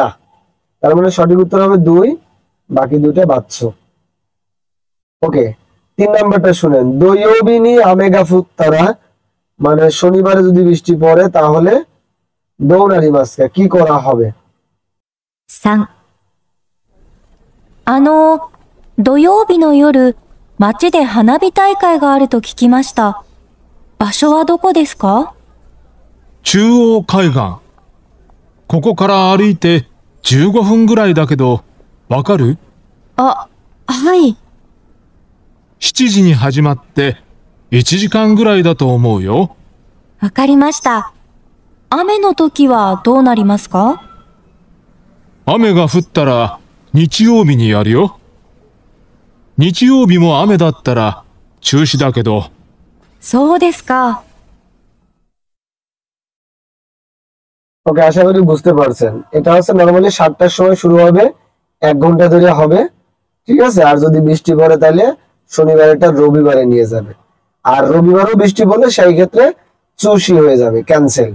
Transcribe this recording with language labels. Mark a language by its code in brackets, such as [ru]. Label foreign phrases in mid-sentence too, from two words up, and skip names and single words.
[bn] তার মানে সঠিক উত্তর হবে 2, বাকি দুটো বাচ্চো। ওকে, 3 নাম্বারটা শুনেন। [ja] 土曜日に雨が降ったら, [bn] মানে শনিবারে যদি বৃষ্টি পড়ে তাহলে [ja] どうなりますか [bn] কি করা হবে? [ja] 3、土曜日の夜、街で花火大会があると聞きました。場所はどこですか？中央海岸。ここから歩いて15分ぐらいだけど、わかる？あ、はい。 7時に始まって1時間ぐらいだと思うよ。わかりました。雨の時はどうなりますか？雨が降ったら日曜日にやるよ。日曜日も雨だったら中止だけど。そうですか。 [bn] ওকে, আশা করি বুঝতে পারছেন। এটা হচ্ছে নরমালি 7টার সময় শুরু হবে, 1 ঘন্টা ধরে হবে, ঠিক আছে? আর যদি বৃষ্টি পড়ে তাহলে শনিবারটা রবিবারে নিয়ে যাবে। আর রবিবারও বৃষ্টি পড়লে সেই ক্ষেত্রে চুষি হয়ে যাবে, ক্যান্সেল।